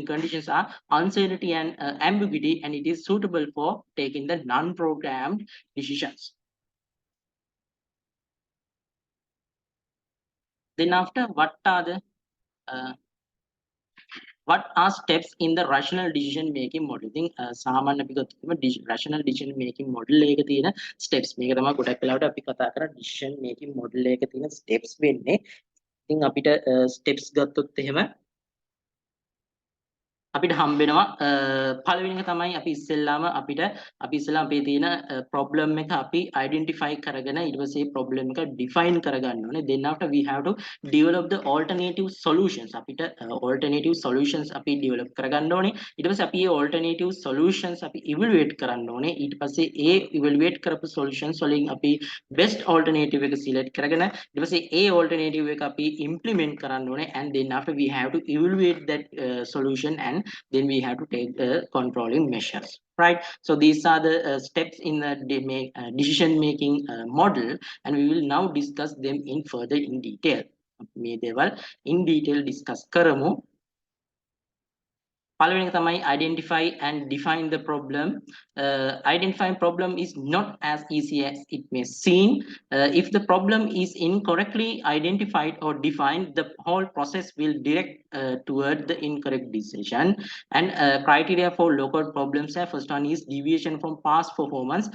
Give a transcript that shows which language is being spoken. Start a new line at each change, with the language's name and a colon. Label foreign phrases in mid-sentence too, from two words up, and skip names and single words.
English: Conditions are uncertainty and ambiguity, and it is suitable for taking the non-programmed decisions. Then after, what are steps in the rational decision making model?
Sinhala: ඉතින් සාමාන්‍ය අපි ගත්තොත්
English: rational decision making model
Sinhala: එකක තියෙන steps මේක තමයි ගොඩක් වෙලාවට අපි කතා කරා
English: decision making model
Sinhala: එකක තියෙන steps වෙන්නේ. ඉතින් අපිට steps ගත්තොත් එහෙම අපිට හම්බෙනවා පළවෙනි එක තමයි අපි ඉස්සෙල්ලාම අපේ තියෙන problem එක අපි identify කරගෙන ඊට පස්සේ problem එක define කරගන්න ඕනේ.
English: Then after we have to develop the alternative solutions.
Sinhala: අපිට
English: alternative solutions
Sinhala: අපි develop කරගන්න ඕනේ. ඊට පස්සේ අපි මේ
English: alternative solutions
Sinhala: අපි evaluate කරන්න ඕනේ. ඊට පස්සේ ඒ evaluate කරපු solutions වලින් අපි
English: best alternative
Sinhala: එක select කරගෙන ඊට පස්සේ ඒ alternative එක අපි implement කරන්න ඕනේ,
English: and then after we have to evaluate that solution, and then we have to take the controlling measures, right? So these are the steps in the decision making model, and we will now discuss them in further in detail.
Sinhala: මේ දේවල්
English: in detail discuss
Sinhala: කරමු. පළවෙනි එක තමයි
English: identify and define the problem. Identifying problem is not as easy as it may seem. If the problem is incorrectly identified or defined, the whole process will direct toward the incorrect decision. And criteria for local problems are: first one is deviation from past performance.